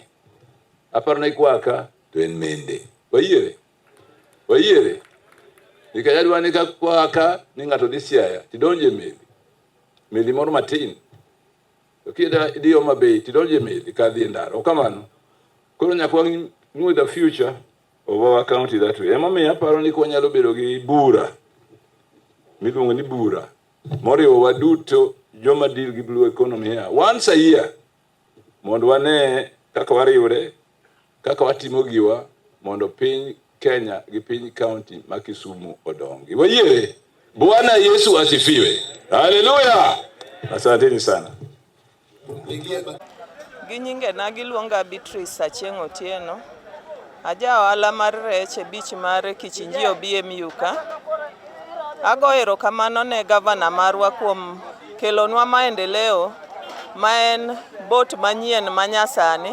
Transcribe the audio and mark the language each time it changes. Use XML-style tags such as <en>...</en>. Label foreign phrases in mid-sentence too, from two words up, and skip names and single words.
<luo>Aparo na ikwaka, to en mende. Wayiere. Nikech adwani ka kwaka, ni ng'ato dhi Siaya, tidonje meli. Meli moro matin. To kida idhi Homa Bay, tidonje meli, ka dhi ndaro. Okamano. Koro nyaka wangi</luo> <en>know the future of our county that way.</en> <luo>Emomiyo aparo ni kwanyalo bedo gi bura. Miluongo ni bura. Moriwo waduto joma deal gi</luo> <en>blue economy here. Once a year.</en> <luo>Mondo wane kaka wariwre, kaka watimo giwa, mondo piny Kenya gi piny county ma Kisumu odongi. Wayiere.</luo> <sw>Bwana Yesu asifiwe. Hallelujah. Asanteni sana.</sw> <luo>Ginyinge na giluonga Beatrice Sacheng Otieno. Aja ohala mar rech e beach mar Kichinjio BMU ka. Ago erokamano ne gavana marwa kuom kelonwa maendeleo ma en bot manyien manyasani.</luo>